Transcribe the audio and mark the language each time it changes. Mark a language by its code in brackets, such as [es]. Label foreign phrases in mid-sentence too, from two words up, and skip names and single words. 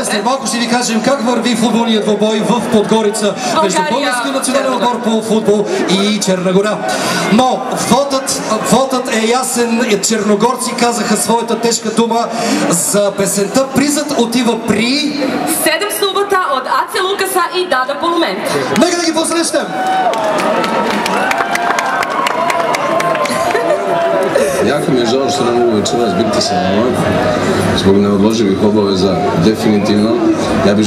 [bg] След малко ще ви кажем как върви футболният двобой в Подгорица между Българския национален отбор по футбол и Черна гора. Но вотът е ясен. Черногорци казаха своята тежка дума за песента. Призът отива при 7 субата от Аце Лукаса и Дада Полумент. Нека да ги посрещнем! [sr] Jako mi je žao što ne mogu večeras biti sa vama, zbog neodloživih obaveza definitivno. Ja bih